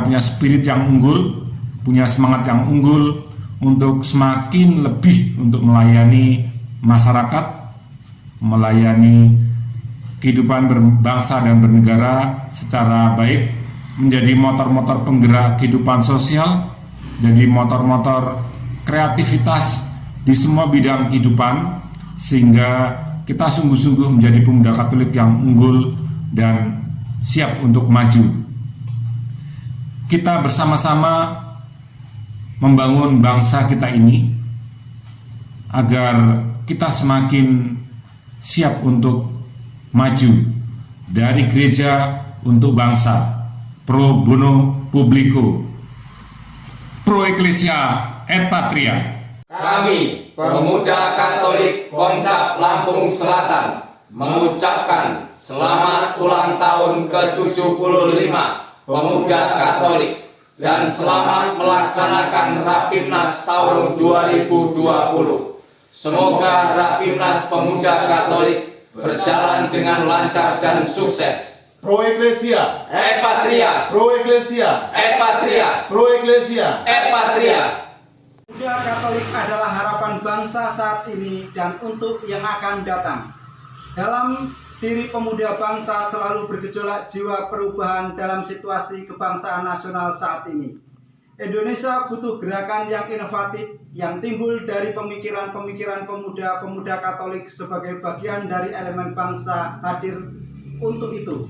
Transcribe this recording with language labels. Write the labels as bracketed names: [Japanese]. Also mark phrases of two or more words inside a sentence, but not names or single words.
[Indonesian] punya spirit yang unggul, punya semangat yang unggul untuk semakin lebih untuk melayani masyarakat, melayani kehidupan berbangsa dan bernegara secara baik, menjadi motor-motor penggerak kehidupan sosial, jadi motor-motor kreativitas di semua bidang kehidupan, sehingga kita sungguh-sungguh menjadi pemuda Katolik yang unggul dan siap untuk maju. Kita bersama-sama membangun bangsa kita ini agar kita semakin siap untuk maju dari gereja untuk bangsa, [Latin] pro bono publico, pro ecclesia et patria. [Indonesian] Kami, pemuda Katolik Komcap Lampung Selatan, mengucapkan selamat ulang tahun ke-75 Pemuda Katolik dan selamat melaksanakan Rapimnas tahun 2020. Semoga Rapimnas Pemuda Katolik berjalan dengan lancar dan sukses. [Latin] Pro Ecclesia Et Patria, Pro Ecclesia Et Patria, Pro Ecclesia Et Patria. [Indonesian] Pemuda Katolik adalah harapan bangsa saat ini dan untuk yang akan datang. Dalam diri pemuda bangsa selalu bergejolak jiwa perubahan dalam situasi kebangsaan nasional saat ini. Indonesia butuh gerakan yang inovatif yang timbul dari pemikiran-pemikiran pemuda-pemuda Katolik sebagai bagian dari elemen bangsa hadir untuk itu.